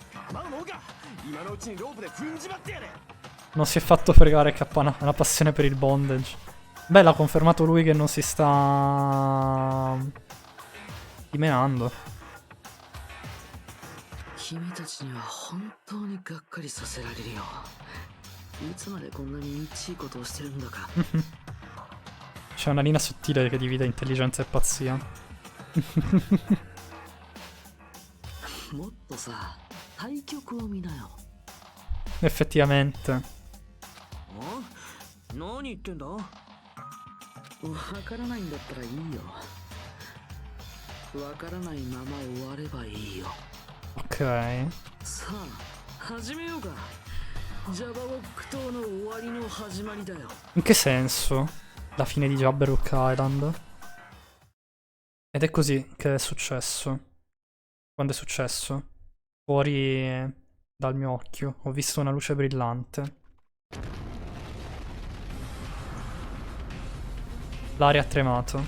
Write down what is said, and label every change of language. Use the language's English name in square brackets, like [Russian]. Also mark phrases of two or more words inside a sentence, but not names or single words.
[Italian] Non si è fatto fregare K, una passione per il bondage. Beh, l'ha confermato lui che non si sta dimenando. [Japanese] 君たちには本当にがっかりさせられるよ。いつまでこんなにみっちいことをしてるんだか。 [Italian] C'è una linea sottile che divide intelligenza e pazzia. [Japanese] もっとさ、対局を見なよ。 [Italian] Effettivamente. [Japanese] あ？何言ってんだ？わからないんだったらいいよ。わからないまま終わればいいよ。 [Italian] Ok. [Japanese] さあ、始めようか。ジャバウォック島の終わりの始まりだよ。 [Italian] In che senso? La fine di Jabberwock Island? Ed è così che è successo. Quando è successo? Fuori dal mio occhio ho visto una luce brillante. L'aria ha tremato.